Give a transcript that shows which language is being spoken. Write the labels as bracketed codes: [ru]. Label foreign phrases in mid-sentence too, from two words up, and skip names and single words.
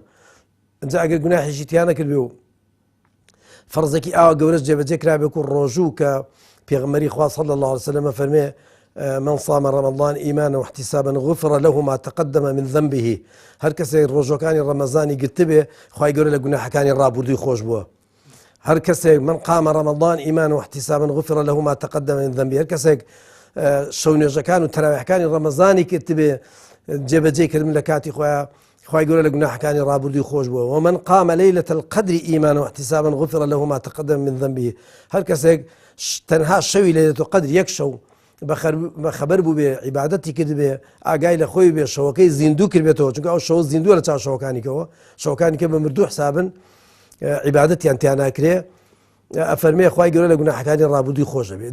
[ckb] ئەجا ئەگەر گوناحیشی تیان نەکردوێ و فەرزێکی ئاوا گەورەش جێبەجێ کرابێ و ڕۆژوو کە پێغەمبەری خوا [ar] صلی الله علیه وسلم [ckb] فەرمێ [ar] من صام رمضان إيمانا واحتسابا غفر له ما تقدم من ذنبه. [ckb] هەر کەسێک ڕۆژەکانی ڕەمەزانی گرتبێ خوای گەورە لە گوناحەکانی ڕابردووی خۆش بووە. هەر کەسێک [ar] من قام رمضان إيمانا واحتسابا غفر له ما تقدم من ذنبه. [ckb] هەر کەسێک شەو نوێژەکان و تەراویحەکانی ڕەمەزانی کردبێ جێبەجێ کردن لە کاتی خۆیان خوای گەورە لە گوناحەکانی ڕابردووی خۆش بووە. [ar] ومن قام ليلة القدر إيمانا واحتسابا غفر له ما تقدم من ذنبه. [ckb] هەر کەسێک تەنها شەوی لەیلەتول قەدر یەک شەو بەخەبەر بوو بێ عیبادەتی کردبێ ئاگای لە خۆی بێ شەوەکەی زیندوو کردبێتەوە، چونکە ئەو شەوە زیندووە لە چاو شەوەکانیکەوە، شەوەکانی کە بە مردوو حسابن عیبادەتیان تیان ناکرێ، ئەفەرمێ خوای گەورە لە گوناحەکانی ڕابردووی خۆش دەبێ.